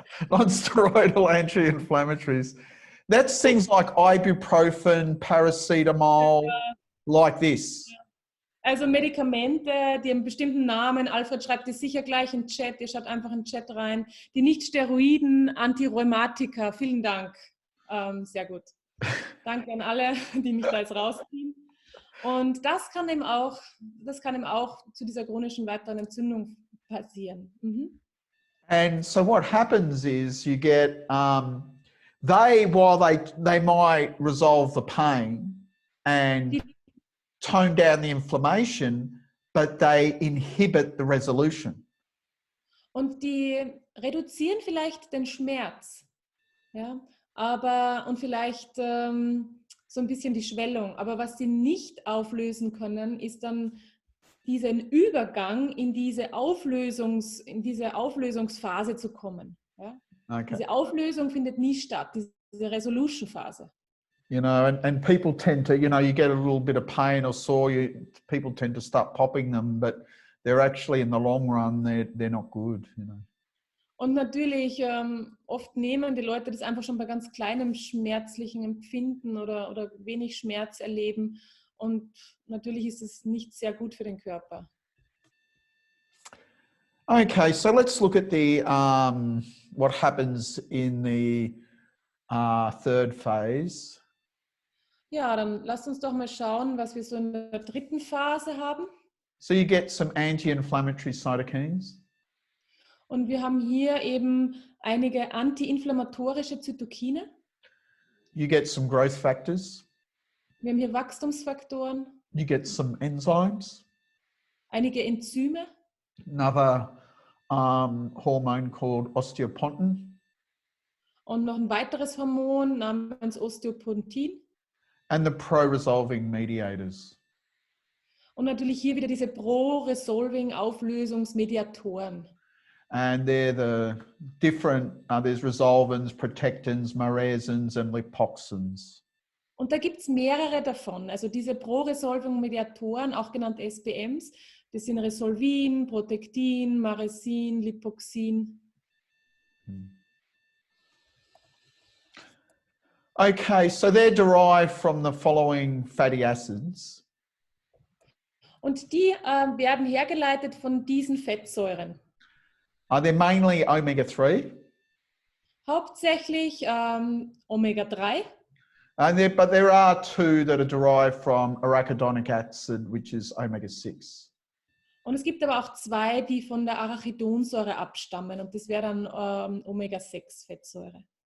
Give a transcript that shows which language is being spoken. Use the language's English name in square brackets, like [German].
[English] Non-steroidal anti-inflammatories. That's things like ibuprofen, paracetamol, like this. [German] Also Medikamente, die einen bestimmten Namen, Alfred schreibt es sicher gleich im Chat, ihr schaut einfach in den Chat rein, die Nicht-Steroiden, Antirheumatika, vielen Dank. Sehr gut. Danke an alle, die mich da jetzt rausziehen. Und das kann eben auch zu dieser chronischen weiteren Entzündung passieren. Mhm. [English] And so what happens is you get, while they might resolve the pain and tone down the inflammation, but they inhibit the resolution. [German] Und die reduzieren vielleicht den Schmerz, ja, und vielleicht so ein bisschen die Schwellung. Aber was sie nicht auflösen können, ist dann diesen Übergang in diese Auflösungsphase zu kommen. Ja? Okay. Diese Auflösung findet nie statt, diese Resolution-Phase. [English] You know, and people tend to, you know, you get a little bit of pain or sore, people tend to start popping them, but they're actually in the long run, they're not good, you know. [German] Und natürlich, oft nehmen die Leute das einfach schon bei ganz kleinem schmerzlichen Empfinden oder wenig Schmerz erleben. Und natürlich ist es nicht sehr gut für den Körper. [English] Okay, so let's look at the what happens in the third phase. [German] Ja, dann lasst uns doch mal schauen, was wir so in der dritten Phase haben. [English] So you get some anti-inflammatory cytokines. [German] Und wir haben hier eben einige antiinflammatorische Zytokine. [English] You get some growth factors. [German] Wir haben hier Wachstumsfaktoren. [English] You get some enzymes. [German] Einige Enzyme. [English] Another hormone called osteopontin. [German] Und noch ein weiteres Hormon namens Osteopontin. [English] And the pro-resolving mediators. [German] Und natürlich hier wieder diese Pro-Resolving-Auflösungsmediatoren. [English] And they're the different, there's resolvins, protectins, maresins and lipoxins. [German] Und da gibt es mehrere davon. Also diese Pro-Resolving-Mediatoren, auch genannt SPMs, das sind Resolvin, Protectin, Maresin, Lipoxin. [English] Okay, so they're derived from the following fatty acids. [German] Und die werden hergeleitet von diesen Fettsäuren. [English] They're mainly omega-3. [German] Hauptsächlich Omega-3. [English] But there are two that are derived from arachidonic acid, which is omega-6. [German] Und es gibt aber auch zwei, die von der Arachidonsäure abstammen. Und das wäre dann Omega-6-Fettsäure.